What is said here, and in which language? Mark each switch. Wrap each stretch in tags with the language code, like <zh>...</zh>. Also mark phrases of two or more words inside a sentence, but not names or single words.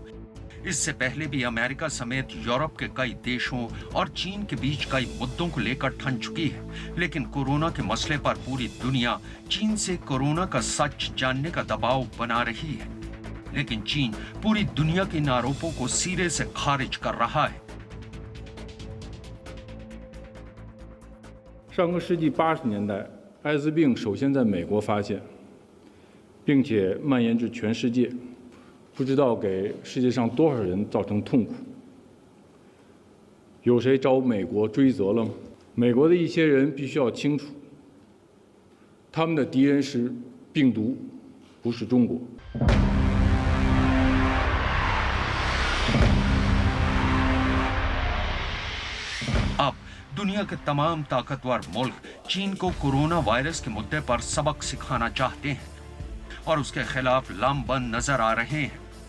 <hi>इससे पहले भी अमेरिका समेत यूरोप के कई देशों और चीन के बीच कई मुद्दों को लेकर ठन चुकी है, लेकिन कोरोना के मसले पर पूरी दुनिया चीन से कोरोना का सच जानने का दबाव बना रही है। लेकिन चीन पूरी दुनिया के इन आरोपों को सिरे से खारिज कर रहा है।</hi> <zh>上个世纪80年代，艾滋病首先在美国发现，并且蔓延至全世界。不知道给世界上多少人造成痛苦，有谁找美国追责了吗？美国的一些人必须要清楚，他们的敌人是病毒，不是中国。</zh> <hi>अब दुनिया के तमाम ताकतवर मुल्क चीन को कोरोना वायरस के मुद्दे पर सबक सिखाना चाहते हैं और उसके खिलाफ लामबंद नजर आ रहे हैं।</hi>